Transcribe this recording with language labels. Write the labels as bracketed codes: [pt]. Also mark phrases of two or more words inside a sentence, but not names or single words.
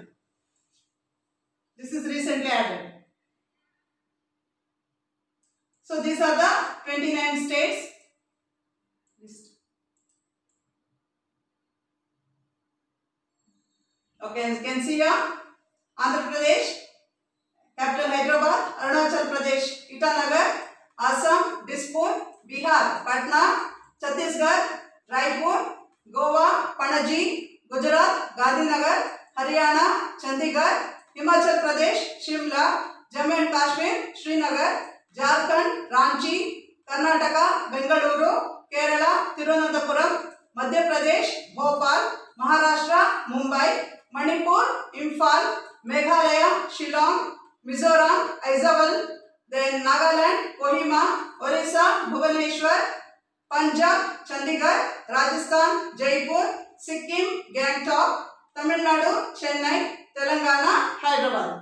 [en] This is recently added. So these are the 29 states. Okay, as you can see here, Andhra Pradesh, capital Hyderabad, Arunachal Pradesh, Itanagar, Assam, Dispur, Bihar, Patna, Chhattisgarh, Raipur, Goa, Panaji, Gujarat, Gandhinagar, Haryana, Chandigarh, Himachal Pradesh, Shimla, Jammu and Kashmir, Srinagar, Jharkhand, Ranchi, Karnataka, Bengaluru, Kerala, Tirunelveli, Madhya Pradesh, Bhopal, Maharashtra, Mumbai, Manipur, Imphal, Meghalaya, Shillong, Mizoram, Aizawl, then Nagaland, Kohima, Orissa, Bhubaneswar, Punjab, Chandigarh, Rajasthan, Jaipur, Sikkim, Gangtok, Tamil Nadu, Chennai, Telangana, Hyderabad.